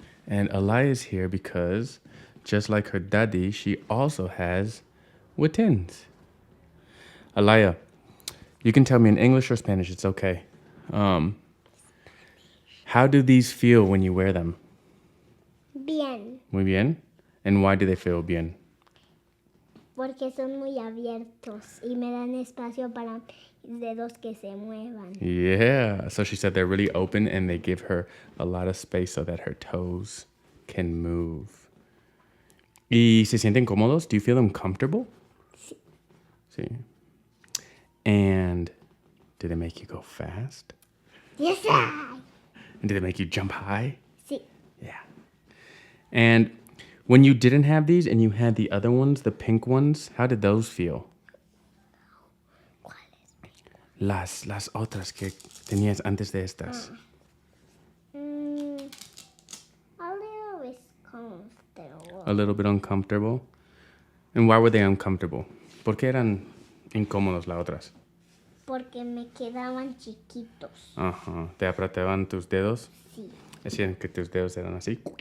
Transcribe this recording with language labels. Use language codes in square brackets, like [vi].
[en] And Alaya is here because, just like her daddy, she also has Whitins. Alaya, you can tell me in English or Spanish. It's okay. How do these feel when you wear them? [es] Bien. [en] Muy bien. And why do they feel bien? [es] Porque son muy abiertos y me dan espacio para mis dedos que se muevan. [en] Yeah. So she said they're really open and they give her a lot of space so that her toes can move. [es] ¿Y se sienten cómodos? [en] Do you feel them comfortable? [es] Sí. Sí. [en] And do they make you go fast? Yes, I. And do they make you jump high? [es] Sí. [en] Yeah. And when you didn't have these and you had the other ones, the pink ones, how did those feel? [es] ¿Cuáles? Las otras que tenías antes de estas. [en] A little bit comfortable. A little bit uncomfortable. And why were they uncomfortable? [es] ¿Por qué eran incómodos las otras? Porque me quedaban chiquitos. Ajá. ¿Te apretaban tus dedos? Sí. Decían que tus dedos eran así.